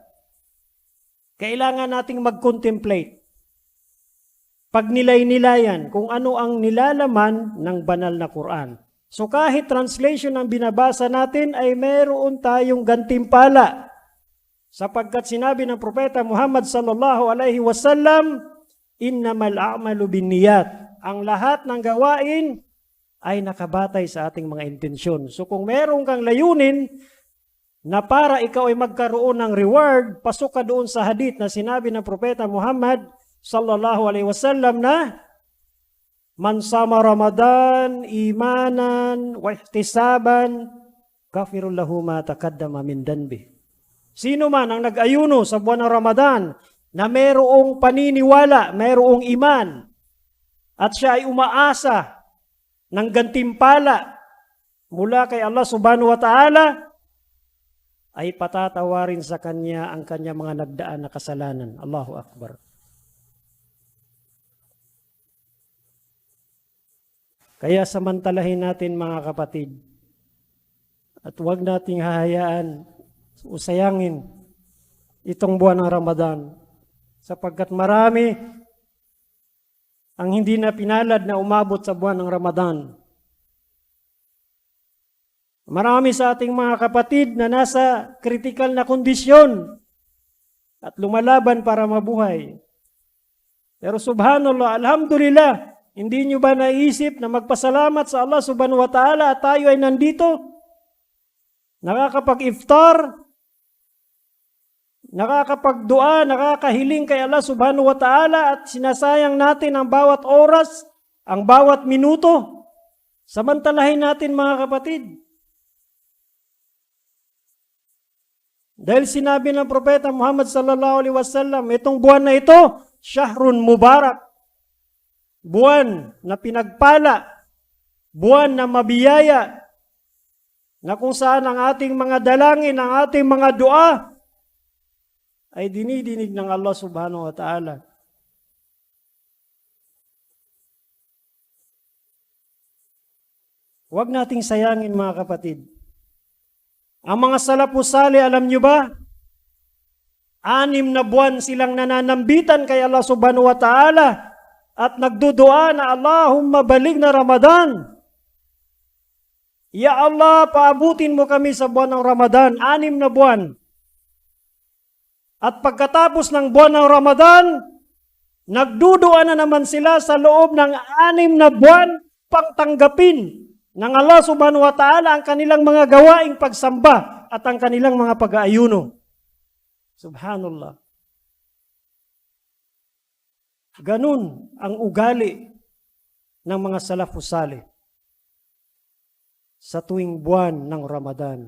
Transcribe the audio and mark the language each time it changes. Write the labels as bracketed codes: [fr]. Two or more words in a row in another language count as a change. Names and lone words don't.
[tl] Kailangan nating mag-contemplate. Pagnilay-nilayan kung ano ang nilalaman ng banal na Quran. So kahit translation ang binabasa natin ay meron tayong gantimpala. Sapagkat sinabi ng Propeta Muhammad [ar] صلى الله عليه وسلم, إنما الأعمال بالنيات. [tl] Ang lahat ng gawain ay nakabatay sa ating mga intensyon. So kung meron kang layunin na para ikaw ay magkaroon ng reward, pasok ka doon sa hadith na sinabi ng Propeta Muhammad [ar] صلى الله عليه وسلم [tl] na [ar] من صام رمضان إيمانا واحتسابا غفر له ما تقدم من ذنبه. [tl] Sino man ang nag-ayuno sa buwan ng Ramadan na mayroong paniniwala, mayroong iman at siya ay umaasa ng gantimpala mula kay Allah [ar] سبحانه وتعالى, [tl] ay patatawarin sa kanya ang kanya mga nagdaan na kasalanan. [ar] الله أكبر. [tl] Kaya samantalahin natin mga kapatid at huwag nating hahayaan o sayangin itong buwan ng Ramadan sapagkat marami ang hindi na pinalad na umabot sa buwan ng Ramadan. Marami sa ating mga kapatid na nasa critical na kondisyon at lumalaban para mabuhay. [ar] Pero سبحان الله، الحمد لله, [tl] Hindi nyo ba naisip na magpasalamat sa Allah [ar] سبحانه وتعالى [tl] at tayo ay nandito? Nakakapag-iftar, nakakapagdua, nakakahiling kay Allah [ar] سبحانه وتعالى [tl] at sinasayang natin ang bawat oras, ang bawat minuto. Samantalahin natin mga kapatid. Dahil sinabi ng Propeta Muhammad [ar] صلى الله عليه وسلم, [tl] itong buwan na ito, [ar] شهر مبارك. [tl] Buwan na pinagpala, buwan na mabiyaya, na kung saan ang ating mga dalangin, ang ating mga dua, ay dinidinig ng Allah [ar] سبحانه وتعالى. [tl] Huwag nating sayangin mga kapatid. Ang mga [ar] السلف الصالح, [tl] alam nyo ba? 6 na buwan silang nananambitan kay Allah [ar] سبحانه وتعالى [tl] at nagdudua na [ar] اللهم بلغنا رمضان. يا الله, [tl] paabutin mo kami sa buwan ng Ramadan, 6 na buwan. At pagkatapos ng buwan ng Ramadan, nagdudua na naman sila sa loob ng 6 na buwan pangtanggapin ng Allah [ar] سبحانه وتعالى [tl] ang kanilang mga gawaing pagsamba at ang kanilang mga pag-aayuno. Subhanallah. Ganun ang ugali ng mga [ar] السلف الصالح [tl] sa tuwing buwan ng Ramadan.